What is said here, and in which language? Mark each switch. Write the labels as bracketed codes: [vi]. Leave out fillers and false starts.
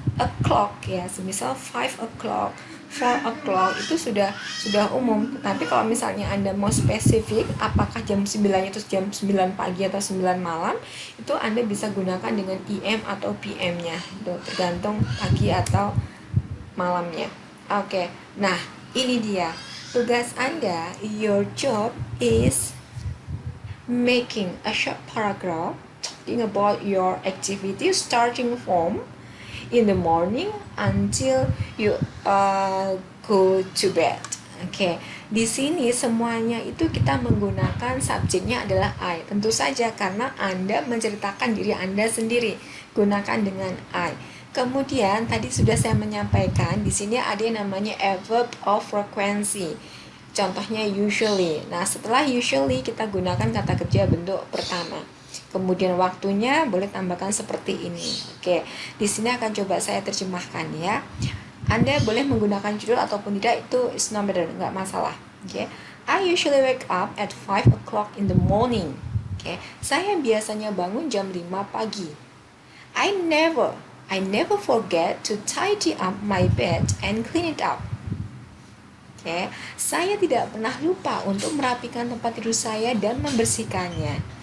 [id] O'clock ya, semisal 5 o'clock, 4 o'clock itu sudah umum. Tapi kalau misalnya Anda mau spesifik, apakah jam 9 itu jam 9 pagi atau 9 malam, itu Anda bisa gunakan dengan IM atau PM-nya. Itu tergantung pagi atau malamnya. Oke, nah ini dia. Tugas Anda, [en] your job is making a short paragraph talking about your activity starting from in the morning until you go to bed. [id] Oke, di sini semuanya itu kita menggunakan subjeknya adalah I. Tentu saja karena Anda menceritakan diri Anda sendiri, gunakan dengan I. Kemudian tadi sudah saya menyampaikan di sini ada yang namanya a verb of frequency. Contohnya usually. Nah, setelah usually kita gunakan kata kerja bentuk pertama. Kemudian waktunya boleh tambahkan seperti ini. Oke, di sini akan coba saya terjemahkan ya. Anda boleh menggunakan judul ataupun tidak, itu [en] is no matter, [id] nggak masalah. [en] Oke, I usually wake up at 5 o'clock in the morning. [id] Oke, saya biasanya bangun jam 5 pagi. [en] I never forget to tidy up my bed and clean it up. [id] Oke, saya tidak pernah lupa untuk merapikan tempat tidur saya dan membersihkannya.